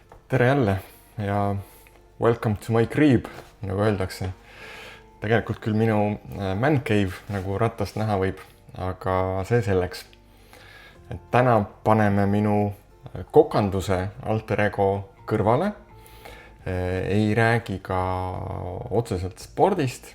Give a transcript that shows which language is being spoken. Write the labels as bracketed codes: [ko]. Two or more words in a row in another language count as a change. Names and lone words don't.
[et] Tere jälle ja [en] welcome to my crib, [et] nagu öeldakse. Tegelikult küll minu [en] man cave, [et] nagu rattast näha võib, aga see selleks. Täna paneme minu kokanduse alter ego kõrvale. Ei räägi ka otseselt spordist.